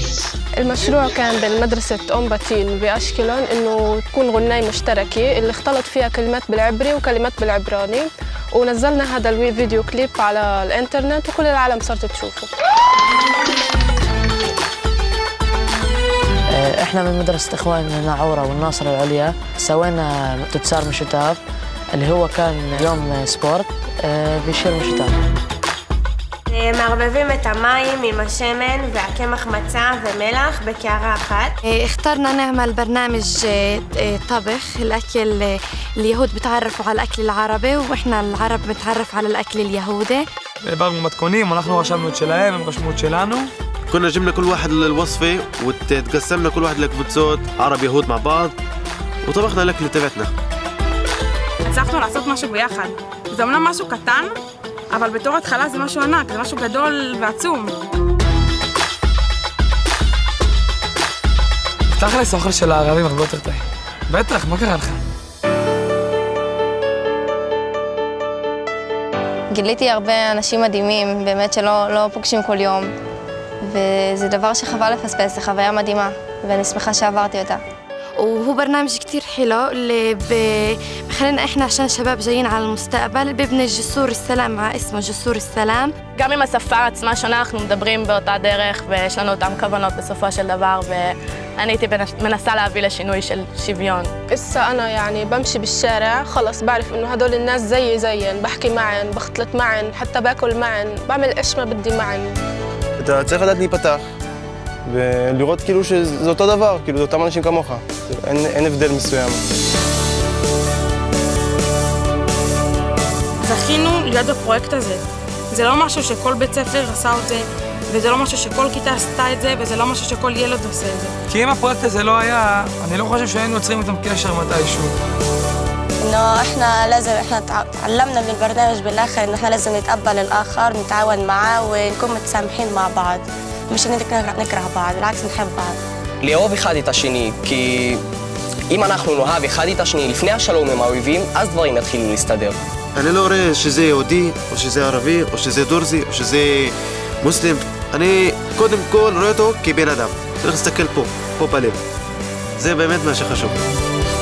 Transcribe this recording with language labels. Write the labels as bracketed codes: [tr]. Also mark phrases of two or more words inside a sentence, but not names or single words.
[ar] المشروع كان بين مدرسة أم باتيل بأشكلون إنه تكون غناية مشتركة اللي اختلط فيها كلمات بالعبري وكلمات بالعبراني، ونزلنا هذا الفيديو كليب على الإنترنت وكل العالم صارت تشوفه. احنا من مدرسة اخوان ناعورة والناصرة العليا سوينا تتسار مشتاف اللي هو كان يوم سبورت بيشير مشتاف. [he] מערבבים את המים עם השמן והקמח מצה ומלח בקערה אחת. [ar] اخترنا نعمل برنامج طبخ الأكل اليهود بتعرفوا على الأكل العربي وإحنا العرب بنتعرف على الأكل اليهودي. [he] העברנו מתכונים, אנחנו רשמנו את שלהם, הם רשמו את שלנו. [ar] كنا جبنا كل واحد الوصفة وتقسمنا كل واحد לקבוצות عرب يهود مع بعض وطبخنا الأكل تبعتنا. [he] הצלחנו לעשות משהו ביחד. זה אומנם משהו קטן, אבל בתור התחלה זה משהו ענק, זה משהו גדול ועצום. תכלס האוכל של הערבים הרבה יותר טעים. בטח, מה קרה לך? גיליתי הרבה אנשים מדהימים, באמת שלא פוגשים כל יום. וזה דבר שחבל לפספס, זה חוויה מדהימה, ואני שמחה שעברתי אותה. [ar] وهو برنامج كتير حلو اللي بخلينا احنا عشان شباب جايين على المستقبل ببني جسور السلام مع اسمه جسور السلام. [he] גם אם השפה עצמה שונה, אנחנו מדברים באותה דרך ויש לנו אותם כוונות בסופו של דבר, ואני הייתי מנסה להביא לשינוי של שוויון. [ar] إسا أنا يعني بمشي بالشارع خلص بعرف إنه هدول الناس زيي بحكي معن بختلط معن حتى باكل معن بعمل إيش ما بدي معن. [he] אתה צריך לדעת להיפתח ולראות כאילו שזה אותו דבר, כאילו זה אותם אנשים כמוך, אין הבדל מסוים. זכינו להיות בפרויקט הזה. זה לא משהו שכל בית ספר עשה את זה, וזה לא משהו שכל כיתה עשתה את זה, וזה לא משהו שכל ילד עושה את זה. כי אם הפרויקט הזה לא היה, אני לא חושב שהיינו יוצרים איתם קשר מתישהו. [ar] إنه إحنا لازم تعلمنا من البرنامج بالآخر إنه إحنا لازم نتقبل الآخر نتعاون معه ونكون متسامحين مع بعض، مش نكره بعض، بالعكس نحب بعض. [he] לאהוב אחד את השני, כי אם אנחנו נאהב אחד את השני לפני השלום עם האויבים, אז דברים יתחילו להסתדר. אני לא רואה שזה יהודי, או שזה ערבי, או שזה דורזי, או שזה מוסלם. אני קודם כל רואה אותו כבן אדם. צריך להסתכל פה בלב. זה באמת מה שחשוב.